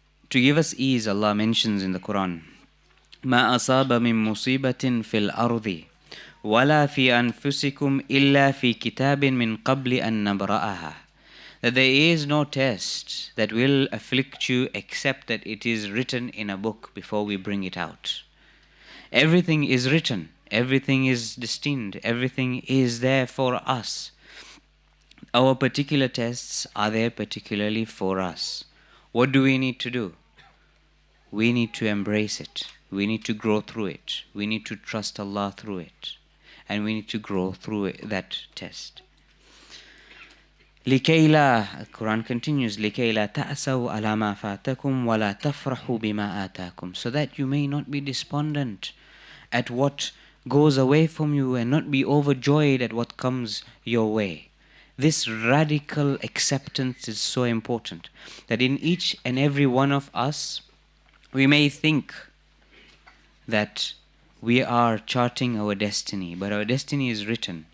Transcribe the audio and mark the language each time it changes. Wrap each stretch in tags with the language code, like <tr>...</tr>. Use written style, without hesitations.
<en>To give us ease, Allah mentions in the Quran,</en> <ar>مَا أَصَابَ مِن مُصِيبَةٍ فِي الْأَرْضِ وَلَا فِي أَنفُسِكُمْ إِلَّا فِي كِتَابٍ مِّن قَبْلِ أَن نَبْرَأَهَا.</ar> <en>That there is no test that will afflict you except that it is written in a book before we bring it out. Everything is written, everything is destined, everything is there for us. Our particular tests are there particularly for us. What do we need to do? We need to embrace it. We need to grow through it. We need to trust Allah through it. And we need to grow through that test.</en> <ar>لِكَيْ لَا,</ar> <en>Quran continues,</en> <ar>لِكَيْ لَا تَأْسَوْا عَلَى مَا فَاتَكُمْ وَلَا تَفْرَحُوا بِمَا آتَاكُمْ.</ar> <en>So that you may not be despondent at what goes away from you and not be overjoyed at what comes your way. This radical acceptance is so important, that in each and every one of us, we may think that we are charting our destiny, but our destiny is written.</en>